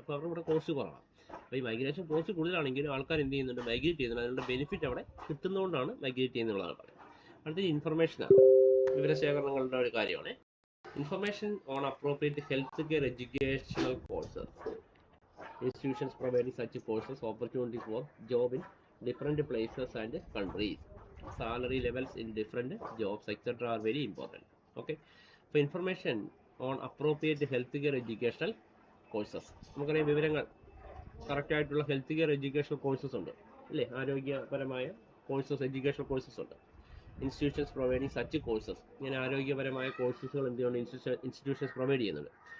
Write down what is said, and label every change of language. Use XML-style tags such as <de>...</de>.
<ml>അപ്പോൾ അവരുടെ ഇവിടെ കോസ്റ്റ് കുറവാണ്. അപ്പോൾ ഈ മൈഗ്രേഷൻ കോസ്റ്റ് കൂടുതലാണെങ്കിലും ആൾക്കാർ എന്ത് ചെയ്യുന്നുണ്ട്, മൈഗ്രേറ്റ് ചെയ്യുന്നുണ്ട്. അതിനുള്ള ബെനിഫിറ്റ് അവിടെ കിട്ടുന്നതുകൊണ്ടാണ് മൈഗ്രേറ്റ് ചെയ്യുന്നതാണ് പറയുന്നത്. അടുത്ത ഇൻഫർമേഷനാണ്, വിവരശേഖരണങ്ങളുടെ ഒരു കാര്യമാണ്.</ml> <en>Information on appropriate health care educational courses. Institutions providing such courses, opportunities for job in different places and countries, salary levels in different jobs, etc. are very important.</en> <ml>Okay,</ml> <en>for information on appropriate healthcare educational courses,</en> <ml>നമുക്കറിയാം വിവരങ്ങൾ correct ആയിട്ടുള്ള health care educational courses ഉണ്ട് അല്ലേ, ആരോഗ്യപരമായ courses, educational courses ഉണ്ട്.</ml> <en>institutions providing such courses,</en> <ml>ഇങ്ങനെ ആരോഗ്യപരമായ കോഴ്സസുകൾ എന്ത് ചെയ്യുന്നുണ്ട്, ഇൻസ്റ്റിറ്റ്യൂഷൻസ് പ്രൊവൈഡ് ചെയ്യുന്നുണ്ട്.</ml>